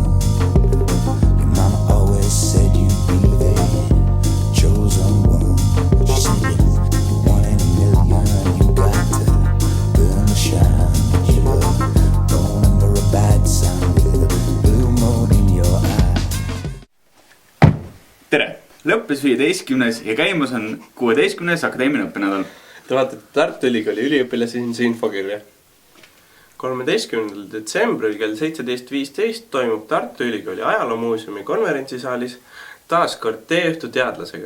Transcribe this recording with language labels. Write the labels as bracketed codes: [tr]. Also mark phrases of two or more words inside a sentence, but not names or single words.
[en] Your mama always said you'd be the chosen one. She said you're one in a million, you got to burn the shine. You were born under a bad sign with a blue moon in your eye. [et] Tere! Lõppes 15. ja käimas on 16. akadeemiline õppenädal. Te vaatate Tartu Ülikooli üliõpilase infokirja. 13. detsembril kell 17.15 toimub Tartu Ülikooli ajaloomuuseumi konverentsisaalis taas kord teeõhtu teadlasega.